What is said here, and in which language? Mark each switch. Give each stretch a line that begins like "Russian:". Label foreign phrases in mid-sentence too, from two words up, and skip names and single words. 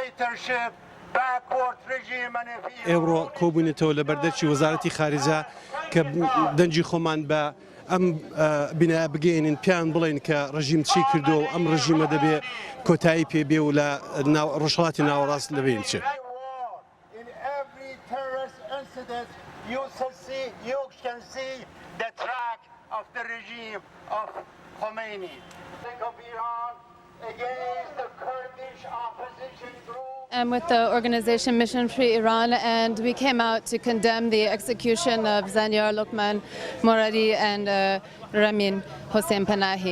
Central Kurdish: ئێوڕۆ کۆبوونێتەوە لە بەردەرچی وەزارەتی خارجە کە دەنجی خۆمان بە ئەم بینایە بگەێنین پیان بڵێن کە ڕژیم چی کردو و ئەم ڕژیمە دەبێ کۆتایی پێبێ و لە ڕۆژهەڵاتی ناوەڕاست لەبێن چێت.
English: I'm with the organization Mission Free Iran, and we came out to condemn the execution of Zanyar Lokman Moradi and Ramin Hossein Panahi.